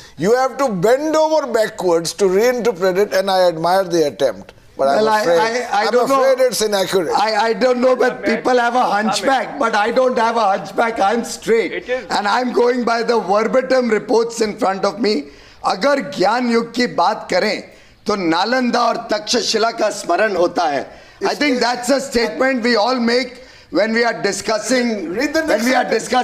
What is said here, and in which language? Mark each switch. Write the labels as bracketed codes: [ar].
[en] You have to bend over backwards to reinterpret it, and I admire the attempt. But I'm afraid it's inaccurate. I don't know, but people have a hunchback, but I don't have a hunchback. I'm straight. And I'm going by the verbatim reports in front of me. [hi] अगर ज्ञान युग की बात करें तो नालंदा और तक्षशिला का स्मरण होता है. [en] I think that's a statement we all make when we are discussing education.